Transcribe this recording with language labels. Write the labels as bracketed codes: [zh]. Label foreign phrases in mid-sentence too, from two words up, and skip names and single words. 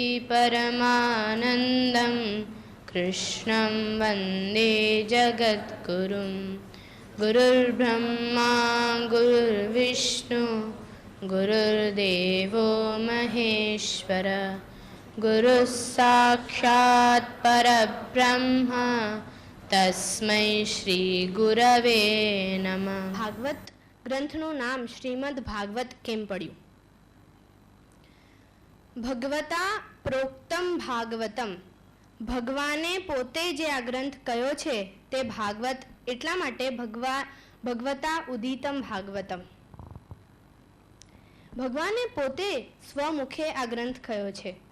[sa] परमानन्दं कृष्णं वन्दे जगद्गुरुं गुरुर्ब्रह्मा गुरुर्विष्णु गुरुर्देवो महेश्वर गुरुः साक्षात् परब्रह्म तस्मै श्री गुरवे नमः। [gu] ભાગવત ગ્રંથનું નામ શ્રીમદ ભાગવત કેમ પડ્યું? [sa] भगवता प्रोक्तम भागवतम, [gu] ભગવાને પોતે જે આ ગ્રંથ કયો છે તે ભાગવત એટલા માટે [sa] भगवता उदितम भागवतम, [gu] ભગવાને પોતે સ્વમુખે આ ગ્રંથ કયો છે.